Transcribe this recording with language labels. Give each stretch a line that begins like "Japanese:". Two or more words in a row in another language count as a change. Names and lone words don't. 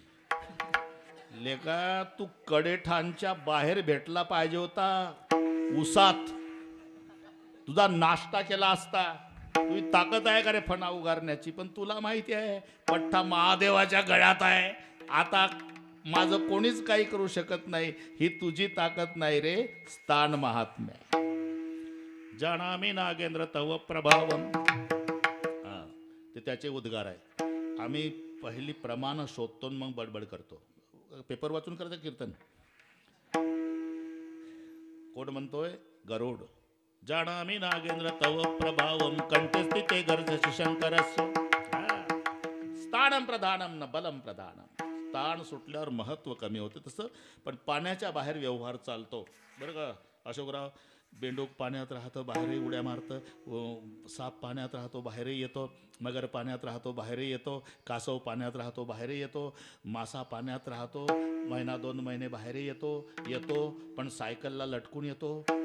Marathi: लेका, तू कडेठाणच्या बाहेर भेटला पाहिजे होता, उसात तुझा नाश्ता केला असता. तुझी ताकद आहे का रे फणा उगारण्याची? पण तुला माहिती आहे पठ्ठा महादेवाच्या गळ्यात आहे. आता माझं कोणीच काही करू शकत नाही. ही तुझी ताकद नाही रे, स्थान महात्म्य.
Sanskrit: जाणामी नागेंद्र तव प्रभावम.
Marathi: ते त्याचे उद्गार आहे. आम्ही पहिली प्रमाण शोधतो मग बडबड करतो. पेपर वाचून करतं कीर्तन. कोण म्हणतोय? गरुड.
Sanskrit: जाणामी नागेंद्र तव प्रभावम कंठस्थिते गर्जसि शंकरस्य. स्थानम प्रधानम न बलम प्रधानम.
Marathi: स्थान सुटल्यावर महत्व कमी होतं. तसं पण पाण्याच्या बाहेर व्यवहार चालतो बरं का अशोकराव. बेंडूक पाण्यात राहतं, बाहेरही उड्या मारतं. साप पाण्यात राहतो, बाहेरही येतो. मगर पाण्यात राहतो, बाहेरही येतो. कासव पाण्यात राहतो, बाहेरही येतो. मासा पाण्यात राहतो, महिना 2 महिने बाहेरही येतो पण सायकलला लटकून येतो.